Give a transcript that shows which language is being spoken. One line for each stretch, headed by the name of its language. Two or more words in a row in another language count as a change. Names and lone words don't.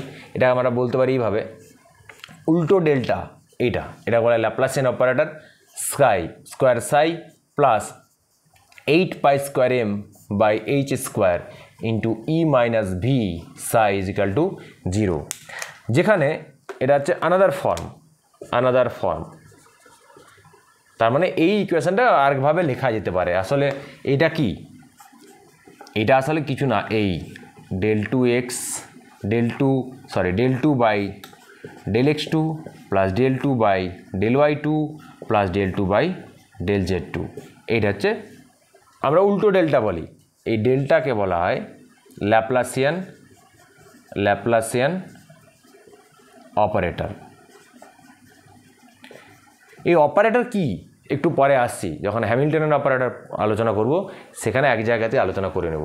Bangla: এটা আমরা বলতে পারি এইভাবে, উল্টো ডেল্টা এটা বলে
English: Laplacian operator square psi plus 8 pi square m by h square into e minus v psi is equal to 0,
Bangla: যেখানে এটা হচ্ছে
English: another form.
Bangla: তার মানে এই ইকুয়েশনটা আরেকভাবে লেখা যেতে পারে। আসলে এটা কি, এটা আসলে কিছু না, এই
English: del 2 by del x2 plus del 2 by del y2 plus del 2 by del z2,
Bangla: এইটা হচ্ছে আমরা উল্টো ডেল্টা বলি। এই ডেল্টাকে বলা হয়
English: Laplacian operator.
Bangla: এই অপারেটর কি একটু পরে আসছি, যখন হ্যামিল্টনের অপারেটর আলোচনা করব সেখানে এক জায়গাতে আলোচনা করে নেব।